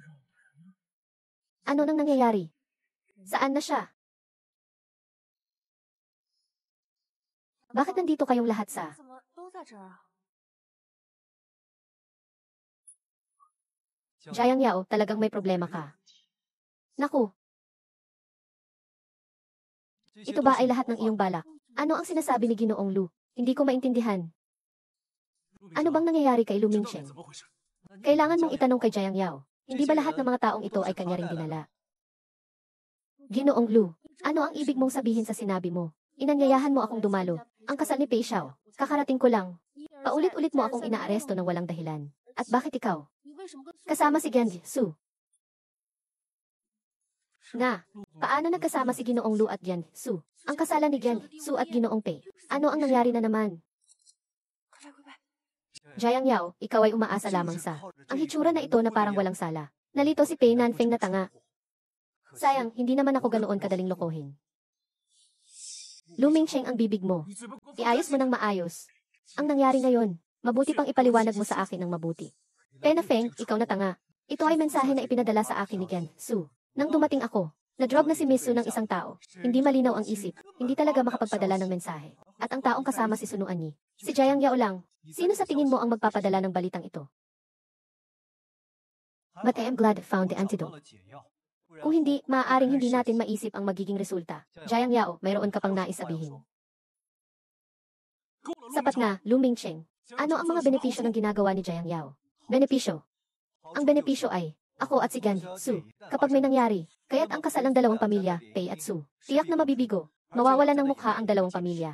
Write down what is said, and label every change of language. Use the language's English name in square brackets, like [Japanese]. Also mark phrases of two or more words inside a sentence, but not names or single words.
[Filipino] Ano nang nangyayari? Saan na siya? Bakit nandito kayong lahat sa... [Chinese] 怎么都在这儿啊？ [Filipino] Jiang Yao, talagang may problema ka. Naku, ito ba ay lahat ng iyong balak? Ano ang sinasabi ni Ginoong Lu? Hindi ko maintindihan. Ano bang nangyayari kay Lu Mingsheng? Kailangan mong itanong kay Jiang Yao. Hindi ba lahat ng mga taong ito ay kanya ring dinala? Ginoong Lu, ano ang ibig mong sabihin sa sinabi mo? Inanyayahan mo akong dumalo. Ang kasal ni Pei Xiao. Kakarating ko lang. Paulit-ulit mo akong inaaresto ng walang dahilan. At bakit ikaw? [Chinese] 你为什么跟 [Filipino] Kasama si Gen Su. Nga, paano nagkasama si Ginoong Lu at Gen Su? Ang kasalan ni Gen Su at Ginoong Pei. Ano ang nangyari na naman? [Chinese] 快来快快！ [Filipino] Jiang Yao, ikaw ay umaasa lamang sa... Ang hitsura na ito na parang walang sala. Nalito si Pei Nanfeng na tanga. Sayang, hindi naman ako ganoon kadaling lokohin. Lu Mingsheng ang bibig mo. Iayos mo ng maayos. Ang nangyari ngayon, mabuti pang ipaliwanag mo sa akin ng mabuti. Pei Feng, ikaw na tanga. Ito ay mensahe na ipinadala sa akin ni Gen Su. Nang dumating ako, na-drug na si Miss Su ng isang tao. Hindi malinaw ang isip. Hindi talaga makapagpadala ng mensahe. At ang taong kasama si Sunuan ni, si Jiang Yao lang. Sino sa tingin mo ang magpapadala ng balitang ito? [English] But I am glad I found the antidote. [Filipino] Kung hindi, maaaring hindi natin maisip ang magiging resulta. Jiang Yao, mayroon ka pang nais sabihin. Sapat na, Lu Mingsheng. Ano ang mga benepisyo ng ginagawa ni Jiang Yao? Benepisyo. Ang benepisyo ay, ako at si Gan Su, kapag may nangyari, kaya't ang kasal ng dalawang pamilya, Pei at Su, tiyak na mabibigo, mawawala ng mukha ang dalawang pamilya.